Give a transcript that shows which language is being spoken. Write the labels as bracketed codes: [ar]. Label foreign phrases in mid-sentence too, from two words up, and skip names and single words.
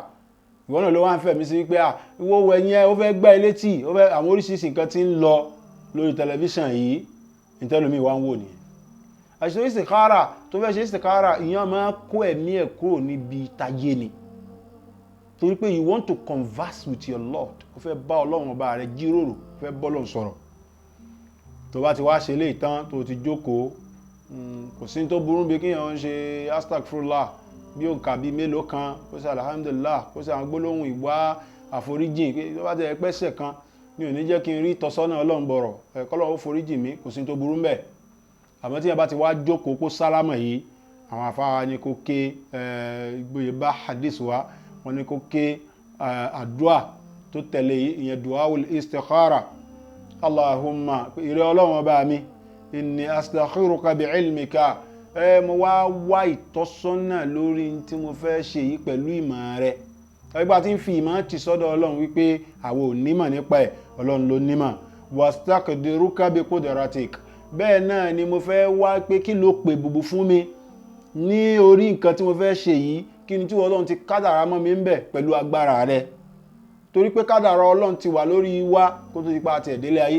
[yo] ìwọ náà ló wá ń fẹ̀mí sí pé ìwọ wọ ẹ̀yìn ẹ̀ ó fẹ́ gbá ilé tì ó fẹ́ àwọn oríṣiríṣi nǹkan tí ń lọ lórí tẹlifíṣàn yìí ìtẹ́lómi wá ń wò nìyẹn. àṣìṣe istikhara tó fẹ́ ṣe istikhara ìyẹn máa kó ẹ̀mí ẹ̀ kúrò níbi tayé ni, torí pé [en] you want to converse with your Lord, [yo] ó fẹ́ bá Ọlọ́run ọba rẹ̀ jíròrò, ó fẹ́ bọ́lọ̀ sọ̀rọ̀. tó bá ti wá ṣe léyìí tán tó ti jókòó kò sí tó burú bí kíyàn ń ṣe astaghfirullah bí ó kà bí mélòó kan kó ṣe alhamdulillah kó ṣe àwọn gbólóhùn ìwá àforíjìn pé tó bá ti ẹ̀pẹ́sẹ̀ kan mi ò ní jẹ́ kí n rí tọ́sọ́nà Ọlọ́run bọ̀rọ̀ k'Ọlọ́run ó foríjìn mi, kò sí tó burú mbẹ̀. àmọ́ tí yẹn bá ti wá jókòó kó sálámà yìí àwọn afáwa ní kó ké gbóyè bá hadith wa wọn ní kó ké àdúà tó tẹ̀lé ìyẹn [ar] دعاء الاستخارة. [yo] Allahumma ìrẹ́ Ọlọ́run ọba mi [ar] إني أستخيرك بعلمك, [yo] mo wá ìtọ́sọ́nà lórí tí mo fẹ́ ṣe yìí pẹ̀lú ìmọ̀ rẹ̀. ẹgbà tí ń fi ìmọ̀ ti sọ́dọ̀ Ọlọ́run wípé àwọn ò nímọ̀ nípa ẹ̀, Ọlọ́run ló nímọ̀. [ar] وأستقدرك بقدرتك, [yo] bẹ́ẹ̀ náà ni mo fẹ́ wá pé kí ló pè bùbù fún mi ní orí nǹkan tí mo fẹ́ ṣe yìí, kí ni tí Ọlọ́run ti kádàrá mọ́ mi ń bẹ̀ pẹ̀lú agbára rẹ̀, torí pé kádàrá Ọlọ́run ti wà lórí wa kó tó ti pa àti ẹ̀dẹ́lẹ̀ ayé.